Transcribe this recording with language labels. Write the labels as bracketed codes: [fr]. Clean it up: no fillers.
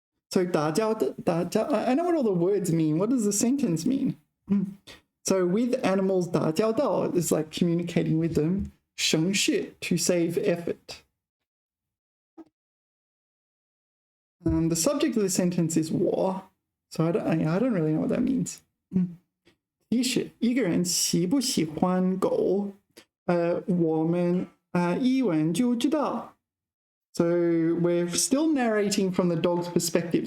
[en] So 打交 I know what all the words mean. What does the sentence mean? So with animals 打交道 is like communicating with them. 省事 to save effort. The subject of the sentence is 我 so I don't really know what that means. [zh] 提示一个人喜不喜欢狗我们一闻就知道。 [en] So we're still narrating from the dog's perspective.